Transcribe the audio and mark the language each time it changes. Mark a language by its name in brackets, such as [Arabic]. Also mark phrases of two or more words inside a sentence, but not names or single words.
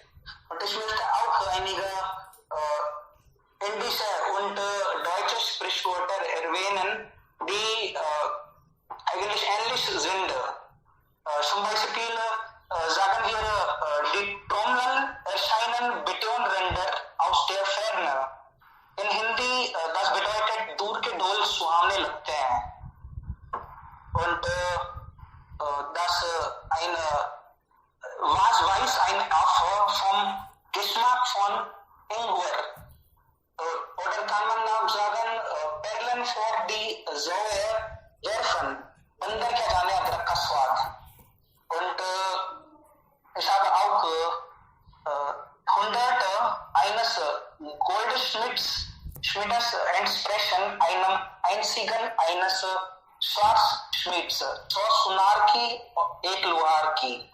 [German] Und ich möchte auch einige indische und deutsche Sprichwörter erwähnen, die eigentlich ähnlich sind. Zum Beispiel sagen wir, die Trommeln erscheinen Betonränder aus der Ferne. In Hindi, das bedeutet, [Hindi] दूर के ढोल सुहावने लगते हैं. [German] Und dass was weiß ein Affe vom Geschmack von Ingwer? Oder kann man auch sagen, Perlen vor die Säue werfen. [Hindi] अंदर क्या जाने अदरक का स्वाद. [German] Und ich habe auch 100 eines Goldschmidts entsprechen einem einzigen eines Schwarzschmidts. [Hindi] सौ सुनार की, एक लोहार की.